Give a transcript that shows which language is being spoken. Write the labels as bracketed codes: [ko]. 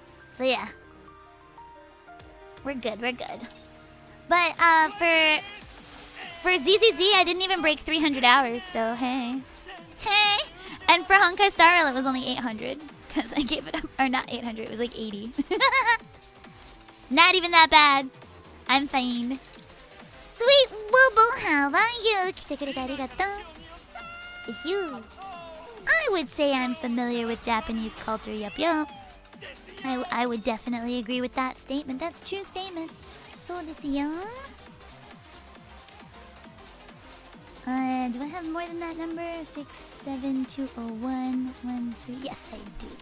[en] So yeah. We're good. We're good. But for ZZZ, I didn't even break 300 hours, so hey. Hey! And for Honkai Star Rail, it was only 800. Because I gave it up. Or not 800, it was like 80. Not even that bad. I'm fine. Sweet Boo-Boo, how about you? [ja] 来てくれてありがとう. [en] Phew. I would say I'm familiar with Japanese culture, yup yup. I would definitely agree with that statement. That's a true statement. [ja] そうですよ. [en] Do I have more than that number? 67201 13. Yes, I do.